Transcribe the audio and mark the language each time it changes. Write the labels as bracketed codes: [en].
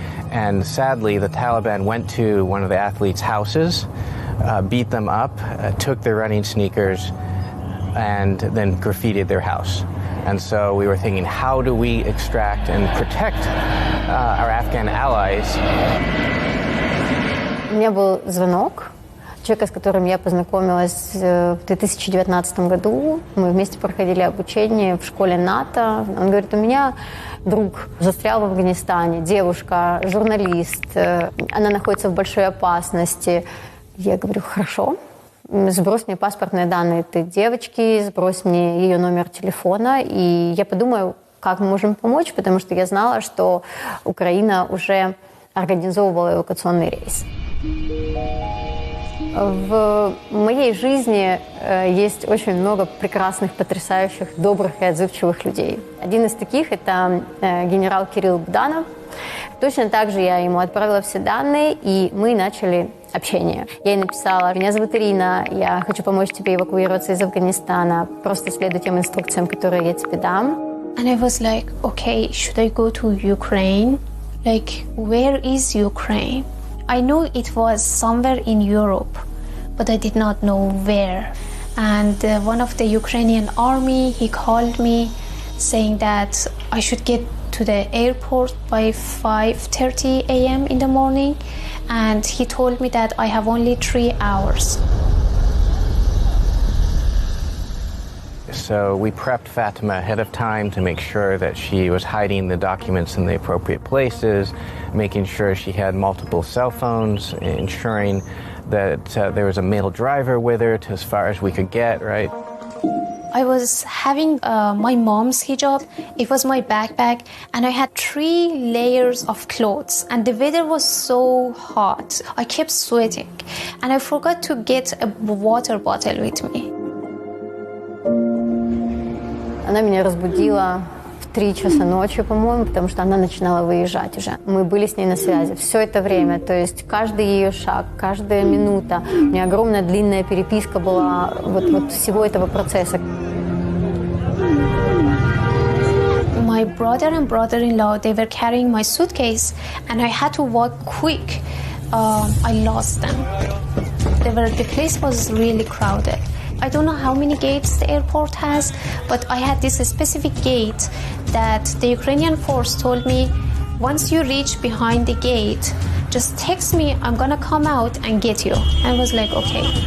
[en] And sadly, the Taliban went to one of the athletes' houses, beat them up, took their running sneakers, and then graffitied their house. And so we were thinking, how do we extract and protect our Afghan allies? [ru] У меня был звонок человека, с которым я познакомилась в 2019 году. Мы вместе проходили обучение в школе НАТО. Он говорит, у меня друг застрял в Афганистане, девушка, журналист, она находится в большой опасности. Я говорю, хорошо, сбрось мне паспортные данные этой девочки, сбрось мне ее номер телефона, и я подумаю, как мы можем помочь, потому что я знала, что Украина уже организовывала эвакуационный рейс. В моей жизни есть очень много прекрасных, потрясающих, добрых и отзывчивых людей. Один из таких – это генерал Кирилл Богданов. Точно так же я ему отправила все данные, и мы начали общение. Я ей написала, меня зовут Ирина, я хочу помочь тебе эвакуироваться из Афганистана, просто следуй тем инструкциям, которые я тебе дам. [en] And I was like, okay, should I go to Ukraine? Like, where is Ukraine? I know it was somewhere in Europe, but I did not know where. And one of the Ukrainian army, he called me saying that I should get to the airport by 5:30 a.m. in the morning. And he told me that I have only 3 hours. So we prepped Fatema ahead of time to make sure that she was hiding the documents in the appropriate places, making sure she had multiple cell phones, ensuring that there was a male driver with her to as far as we could get, right? I was having my mom's hijab. It was my backpack, and I had 3 layers of clothes, and the weather was so hot. I kept sweating, and I forgot to get a water bottle with me. [ru] Она меня разбудила в 3 часа ночи, по-моему, потому что она начинала выезжать уже. Мы были с ней на связи все это время, то есть каждый ее шаг, каждая минута. У меня огромная длинная переписка была вот всего этого процесса. [en] My brother and brother-in-law, they were carrying my suitcase, and I had to walk quick. I lost them. The place was really crowded. I don't know how many gates the airport has, but I had this specific gate that the Ukrainian force told me, once you reach behind the gate, just text me, I'm gonna come out and get you. I was like, okay.